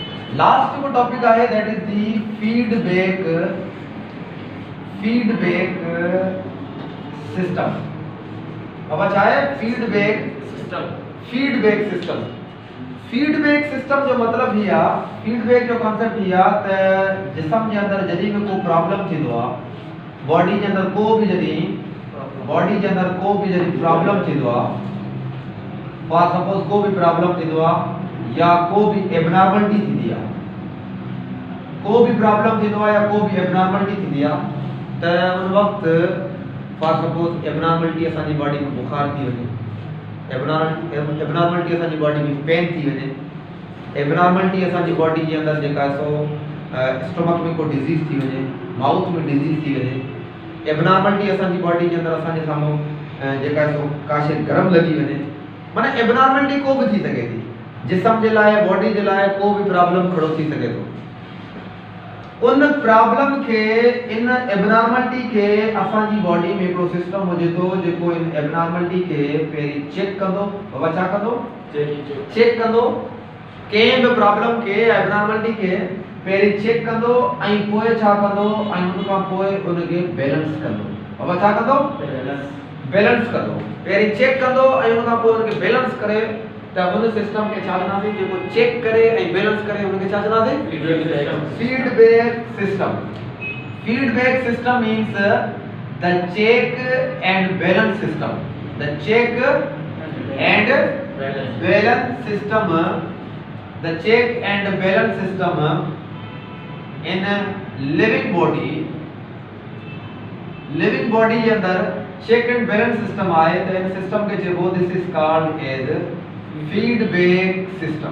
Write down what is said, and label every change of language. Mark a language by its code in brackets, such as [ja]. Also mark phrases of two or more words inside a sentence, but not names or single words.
[sd] लास्ट जो टॉपिक आहे [en] that is the feedback system. [ur] اب اچھا ہے [en] feedback system. feedback system [sd] जो मतलब ही आ फीडबैक जो कॉन्सेप्ट ही आ त जिस्म जे अंदर जदी में को प्रॉब्लम थींदो आ बॉडी जे अंदर को भी जदी प्रॉब्लम थींदो आ [en] for suppose [sd] को भी प्रॉब्लम थींदो आ या को भी एबनॉर्मलिटी थींदी आ को भी प्रॉब्लम थींदो आ या को भी एबनॉर्मलिटी थींदी आ त उन वक्त [en] for suppose [sd] एबनॉर्मलिटी असांजी बॉडी में बुखार थी वने एबनॉर्मलिटी असांजी बॉडी में पेन थी वने एबनॉर्मलिटी असांजी बॉडी जे अंदर जेका सो स्टमक में को डिजीज थी वने माउथ में डिजीज थी वने एबनॉर्मलिटी असांजी बॉडी जे अंदर असांजे साम्हूं जेका सो काशे गरम लगी वने माने एबनॉर्मलिटी को भी थी सके थी जिस्म जे लाए बॉडी जे लाए को भी प्रॉब्लम खड़ो थी सके तो उन प्रॉब्लम के इन एबनॉर्मलिटी के असांजी बॉडी में को सिस्टम हो जेतो जेको इन एबनॉर्मलिटी के पेरी चेक कंदो बाबा छा कंदो चेक कंदो के भी प्रॉब्लम के एबनॉर्मलिटी के पेरी चेक कंदो आई पोए छा कंदो आई उन का पोए उनके बैलेंस कंदो बाबा छा कंदो बैलेंस कंदो पेरी चेक कंदो आई उन का पोए उनके बैलेंस करे त उन सिस्टम के छा चनासी जेको चेक करे ऐं बैलेंस करे उनके छा चनासी [en] feedback system means the check and balance system the check and balance system the check and balance system in living body [sd] के अंदर [en] check and balance system [sd] आए तो इन सिस्टम के जेको [en] this is called as feedback system.